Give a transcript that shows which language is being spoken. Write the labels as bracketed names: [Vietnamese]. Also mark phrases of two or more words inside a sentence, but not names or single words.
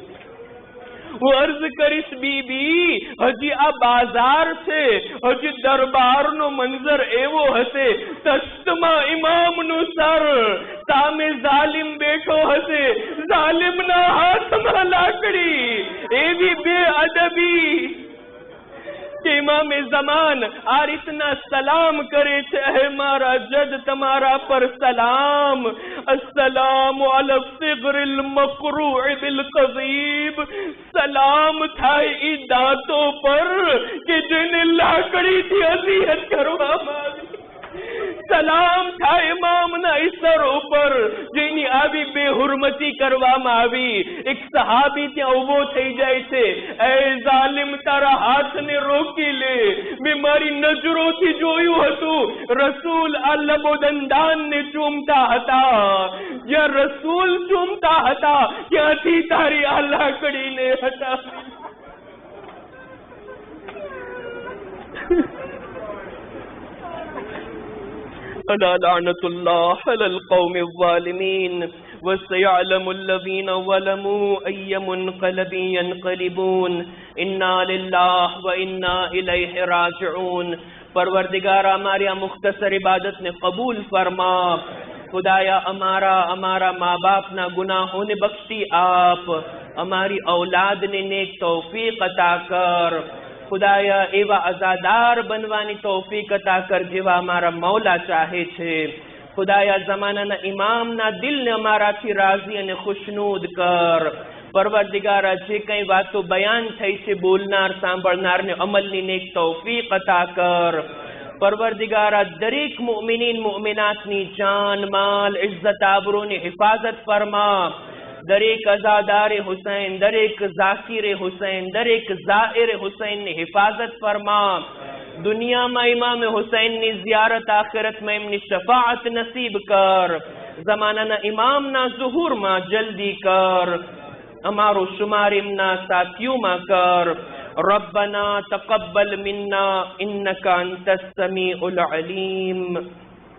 [Gujarati] હું અર્જ કરીશ બીબી, હજી આ બાજાર છે, હજી દરબારનો મંઝર એવો હશે, તશ્તમાં ઇમામનું સર, સામે જાલિમ બેઠો હશે, જાલિમના હાથમાં લાકડી। એવી બેઅદબી કે ઇમામે ઝમાન આ રીતના સલામ કરે છે। હે મારા જજ, તમારા પર સલામ। [Arabic] السلام على الثغر المقروع بالقضيب, [Gujarati] સલામ થાય ઈ દાંતો પર કે જેને લાકડીથી અઝિયત કરવામાં આવી। સલામ થાય ઇમામના ઈસર ઉપર જેની આવી બેહુરમતી કરવામાં આવી। એક સહાબી ત્યાં ઉભો થઈ જાય છે। એ જાલિમ, તારા હાથને રોકી લે, મેં મારી નજરોથી જોયું હતું રસૂલ આ લબોદંડાનને ચૂમતા હતા। જ્યાં રસૂલ ચૂમતા હતા ત્યાંથી તારી આ લાકડીને હટાવી। [Arabic] ألا لعنة الله على القوم الظالمين وسيعلم الذين ظلموا أي منقلب ينقلبون إنا لله وإنا إليه راجعون। [Gujarati] પરવરદિગારા હમારી આ મુખ્તસર ઇબાદત ને કબૂલ ફરમા। ખુદાયા હમારા માઁ બાપ ના ગુનાહો ને બખ્શી આપ, હમારી ઔલાદ ને નેક તૌફીક અતા કર। ખુદાયા એવા અઝાદાર બનવાની તૌફીક અતા કર જેવા હમારા મૌલા ચાહે છે। ખુદાયા ઝમાનાના ઇમામના દિલ ને અમારાથી રાજી અને ખુશનૂદ કર। પરવરદિગારા જે કઈ વાતો બયાન થઈ છે બોલનાર સાંભળનાર ને અમલની નેક તૌફીક અતા કર। પરવરદિગારા દરેક મુઅમિનીન મુઅમિનાતની જાન માલ ઇઝ્ઝત આબરૂની હિફાજત ફરમા. દરેક અઝાદારે હુસૈન, દરેક ઝાકીરે હુસૈન, દરેક ઝાઇરે હુસૈનની હિફાજત ફરમા. દુનિયામાં ઇમામ હુસૈનની ઝિયારત, આખિરતમાં એમની શફાઅત નસીબ કર. જમાનાના ઇમામના ઝુહુરમાં જલ્દી કર. અમારો શુમાર એમના સાથીઓમાં કર. [Arabic] ربنا تقبل منا إنك أنت السميع العليم.